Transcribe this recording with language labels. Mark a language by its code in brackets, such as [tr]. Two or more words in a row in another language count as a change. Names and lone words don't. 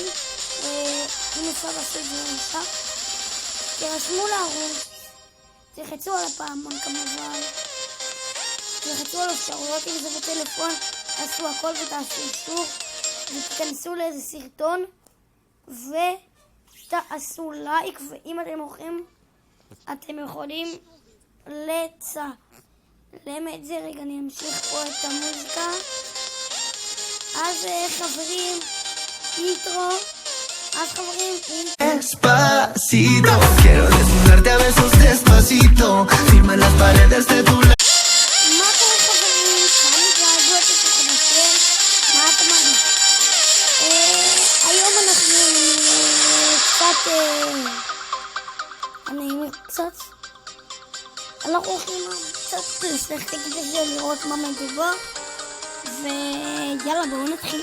[he] אם אפשר לעשות את זה עכשיו. תרשמו לערוץ, תלחצו על הפעמון כמובן, תלחצו על אפשרויות אם זה בטלפון, תעשו הכל ותעשו אישור, ותכנסו לאיזה סרטון, ותעשו לייק, ואם אתם הולכים, אתם יכולים לצלם את זה. רגע, אני אמשיך פה את המוזיקה. אז חברים, אינטרו. אז חברים, [es] Despacito, quiero desnudarte a besos despacito, firma las paredes de tu [he] מה קורה חברים? כאן התרעדו את החדשים, מה אתה מרגיש? היום אנחנו אנחנו הולכים קצת לשחק בזה, לראות מה מדובר, ויאללה בואו נתחיל.